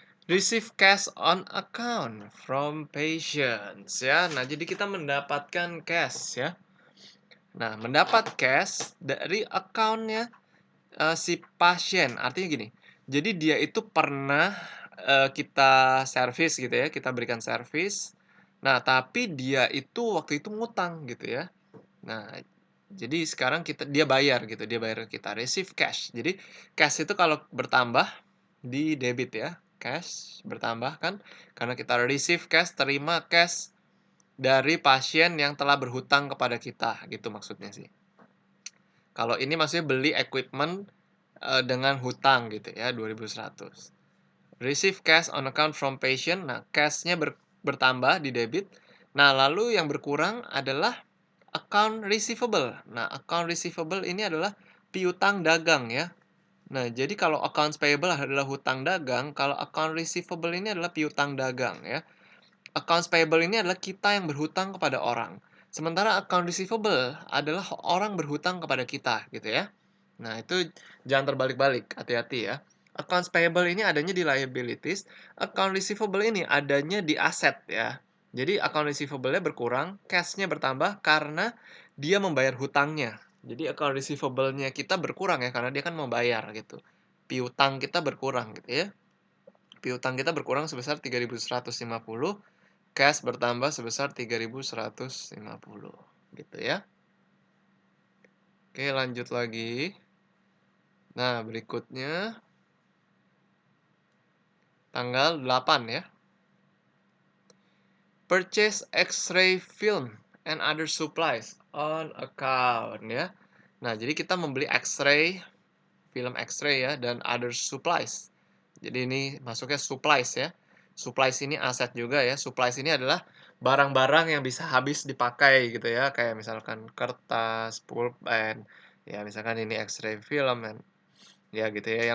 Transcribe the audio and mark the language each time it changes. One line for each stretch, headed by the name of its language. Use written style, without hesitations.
English: Receive cash on account from patients ya.
Indonesian: Nah, jadi kita mendapatkan cash ya. Nah, mendapat cash dari account-nya si pasien. Artinya gini, jadi dia itu pernah kita servis gitu ya, kita berikan servis. Nah, tapi dia itu waktu itu ngutang gitu ya. Nah, jadi sekarang dia bayar gitu, dia bayar ke kita, receive cash. Jadi cash itu kalau bertambah di debit ya, cash bertambah kan karena kita receive cash, terima cash. dari pasien yang telah berhutang kepada kita, gitu maksudnya sih. Kalau ini maksudnya beli equipment dengan hutang gitu ya, 2.100.
English: Receive cash on account from patient.
Indonesian: Nah, cash-nya bertambah di debit. Nah, lalu yang berkurang adalah account receivable. Nah, account receivable ini adalah piutang dagang ya. Nah, jadi kalau accounts payable adalah hutang dagang, kalau account receivable ini adalah piutang dagang ya. Accounts payable ini adalah kita yang berhutang kepada orang. Sementara account receivable adalah orang berhutang kepada kita gitu ya. Nah, itu jangan terbalik-balik, hati-hati ya. Accounts payable ini adanya di liabilities, account receivable ini adanya di aset ya. Jadi account receivable-nya berkurang, cash-nya bertambah karena dia membayar hutangnya. Jadi account receivable-nya kita berkurang ya karena dia kan membayar gitu. Piutang kita berkurang gitu ya. Piutang kita berkurang sebesar 3.150, cash bertambah sebesar 3.150 gitu ya. Oke, lanjut lagi. Nah, berikutnya tanggal 8 ya.
English: Purchase X-ray film and other supplies on account ya.
Indonesian: Nah, jadi kita membeli X-ray, film X-ray ya, dan other supplies. Jadi ini masuknya supplies ya. Supplies ini aset juga ya. Supplies ini adalah barang-barang yang bisa habis dipakai gitu ya. Kayak misalkan kertas, pulpen, ya misalkan ini X-ray film, ya gitu ya.